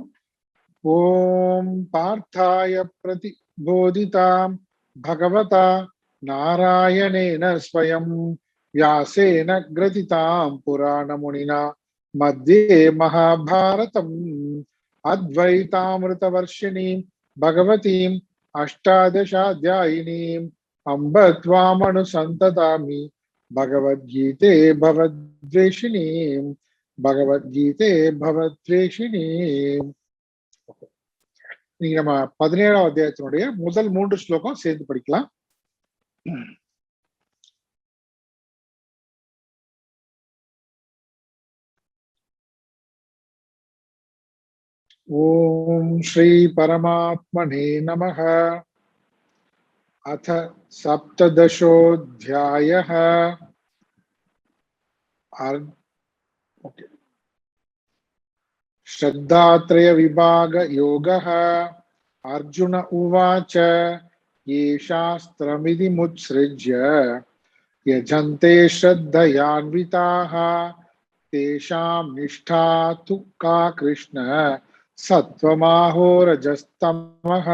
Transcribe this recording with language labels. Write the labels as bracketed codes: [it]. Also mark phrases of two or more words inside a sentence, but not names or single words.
[sa] ओम पार्थाय प्रतिबोधितां भगवता नारायणेन स्वयं व्यासेन ग्रथितां पुराणमुनिना मध्ये महाभारतम् अद्वैतामृतवर्षिणीं भगवतीम् अष्टादशाध्यायिनीम् अम्ब त्वामनुसन्ततामि भगवद्गीते भवद्वेषिणीम् भगवद्गीते भवद्वेषिणि. [ta] நீங்க நம்ம 17ஆம் அத்தியாயத்தினுடைய முதல் 3 ஸ்லோகம் சேர்ந்து படிக்கலாம். [sa] ॐ श्री परमात्मने नमः. अथ सप्तदशोऽध्यायः. श्रद्धात्रय विभाग योगः। अर्जुन उवाच ये शास्त्रमिति मुत्सृज्य यजन्ते श्रद्धयान्विताः तेषां निष्ठा तु का कृष्ण सत्त्वमाहो रजस्तमः।